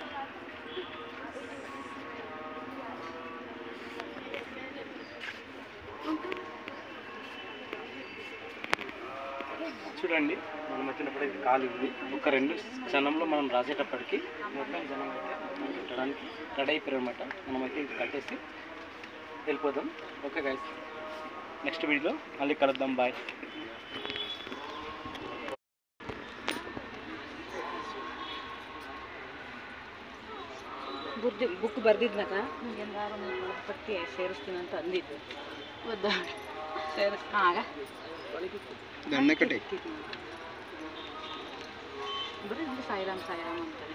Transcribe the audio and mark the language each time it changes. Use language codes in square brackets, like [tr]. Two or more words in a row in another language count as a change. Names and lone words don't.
[te] చూడండి, మనం వచ్చినప్పుడు అయితే ఖాళీ ఉంది. ఒక 2 క్షణంలో మనం రాసేటప్పటికి మొత్తం జనం అయితే మనం పెట్టడానికి రెడీ అయిపోయారు అనమాట. మనమైతే ఇది కట్టేసి వెళ్ళిపోదాం. [en] okay guys, [te] నెక్స్ట్ వీడియోలో మళ్ళీ కలుద్దాం. బాయ్. [kn] ಬುಕ್ ಬರ್ದಿದ್ನಾಗ ಏನಾರು ಪಟ್ಟಿ ಸೇರಿಸ್ತೀನಿ ಅಂತ ಅಂದಿದ್ದು. ಆಗ ಬರೀ ನೋಡಿ ಸಾಯಿರಾಮ್ ಅಂತಾರೆ.